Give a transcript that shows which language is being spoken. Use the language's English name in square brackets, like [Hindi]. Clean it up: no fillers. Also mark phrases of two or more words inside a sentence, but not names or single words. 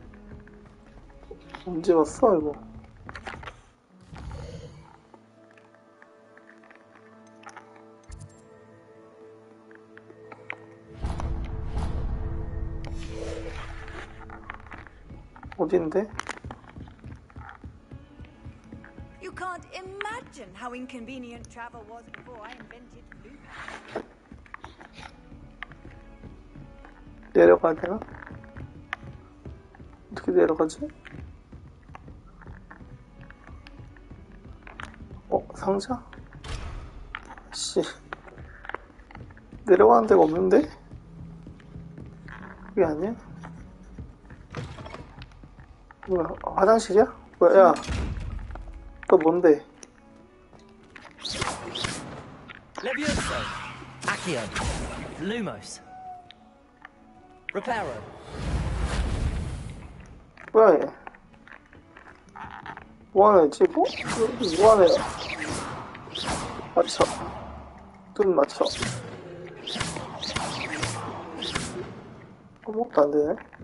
[Korean] 언제 봤어, 이거? 어딘데? [English] You can't imagine how inconvenient travel was before I invented loop. [Korean] 내려가야 되나? 어떻게 내려가지? 상자? 씨. 내려가는 데가 없는데? 그게 아니야? 뭐야, 화장실이야? 뭐야, 야. 너 뭔데? [Latin] Levioso. Accio. Lumos. Reparo. [Korean] 뭐야, 얘. 뭐하는 애지? 뭐하는 애야? 맞춰. 눈 맞춰. 아무것도 안 되네.